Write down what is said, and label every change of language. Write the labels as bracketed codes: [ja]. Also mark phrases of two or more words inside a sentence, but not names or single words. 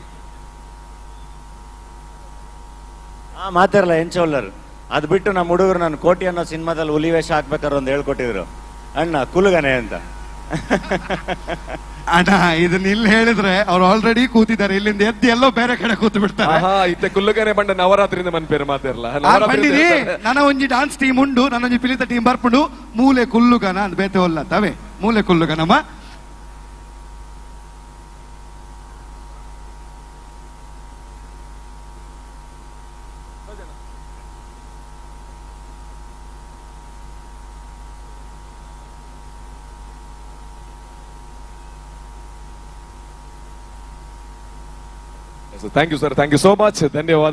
[tcy] ಮಾತಾರಲ್ಲ ಎಂಚೋಲ್ಲರ್ [kn] ಅದು ಬಿಟ್ಟು ನಮ್ಮ ಹುಡುಗರು ನಾನು ಕೋಟಿ ಅನ್ನೋ ಸಿನಿಮಾದಲ್ಲಿ ಹುಲಿ ವೇಷ ಹಾಕ್ಬೇಕಾದ್ರೆ ಒಂದು ಹೇಳ್ಕೊಟ್ಟಿದ್ರು, ಅಣ್ಣ ಕುಲುಗನೆ ಅಂತ. ಅಣ್ಣ ಇದನ್ನ ಇಲ್ಲಿ ಹೇಳಿದ್ರೆ ಅವ್ರು ಆಲ್ರೆಡಿ ಕೂತಿದ್ದಾರೆ, ಇಲ್ಲಿಂದ ಎದ್ದು ಎಲ್ಲೋ ಬೇರೆ ಕಡೆ ಕೂತು ಬಿಡ್ತಾರೆ. [tcy] ಇತ್ತೆ ಕುಲ್ಲುಗನೆ ಬಂಡ ನವರಾತ್ರಿಯಿಂದ ಮನ್ಪೇರು ಮಾತಿರಲ್ಲ [kn] ಬಂದಿರಿ. [tcy] ನನ್ನ ಒಂಜಿ [en] dance team [tcy] ಉಂಡು, ನನ್ನ ಒಂಜಿ ಪಿಲಿತ ಟೀಮ್ ಬರ್ಪುಂಡು, ಮೂಲೆ ಕುಲ್ಲುಗನ ಅಂತ ಬೇತೆ ಒಲ್ಲ ತವೆ ಮೂಲೆ ಕುಲ್ಲುಗನಮ್ಮ. [en] Thank you sir, thank you so much, ಧನ್ಯವಾದ.